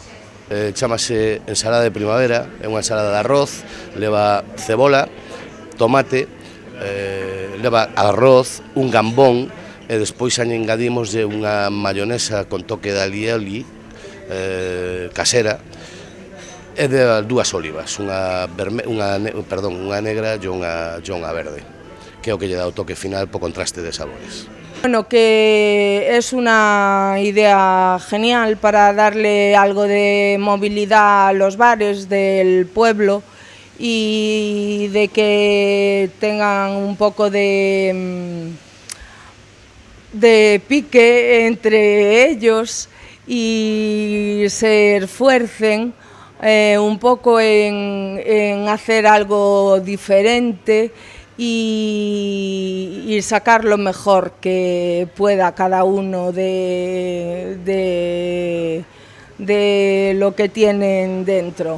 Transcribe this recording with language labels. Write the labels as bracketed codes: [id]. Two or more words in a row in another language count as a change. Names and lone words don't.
[gl] Chámase ensalada de primavera, é unha ensalada de arroz, leva cebola, tomate, leva arroz, un gambón, e despois engadimos unha mayonesa con toque de alioli casera e de 2 olivas, unha negra e unha verde, que é o que lle dá o toque final po contraste de sabores. [es] Bueno, que es una idea genial para darle algo de movilidad a los bares del pueblo y de que tengan un poco de pique entre ellos y se esfuercen un poco en hacer algo diferente y sacar lo mejor que pueda cada uno de lo que tienen dentro.